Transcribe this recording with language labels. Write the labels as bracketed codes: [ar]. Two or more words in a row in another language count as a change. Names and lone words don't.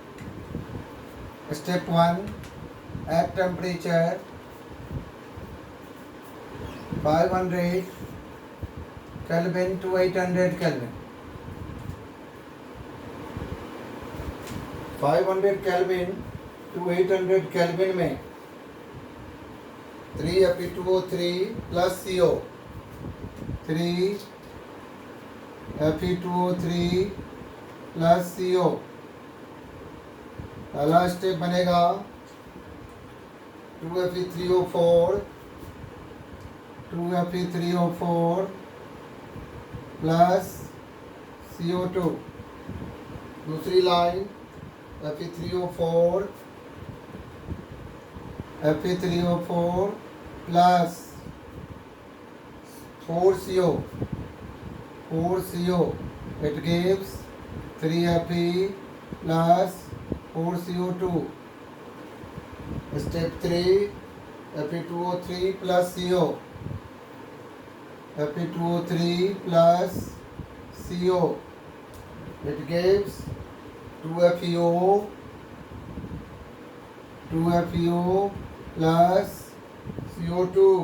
[en] Step 1, at temperature 500 kelvin to 800 kelvin. 500 kelvin to 800 kelvin में 3Fe2O3 plus CO, 3Fe2O3 plus CO। [hi] पहला स्टेप बनेगा 2Fe3O4 plus CO2। दूसरी लाइन Fe3O4 plus 4CO, [en] it gives 3Fe plus 4CO2। Step 3, Fe2O3 plus CO, Fe2O3 plus CO, it gives 2FeO plus CO2।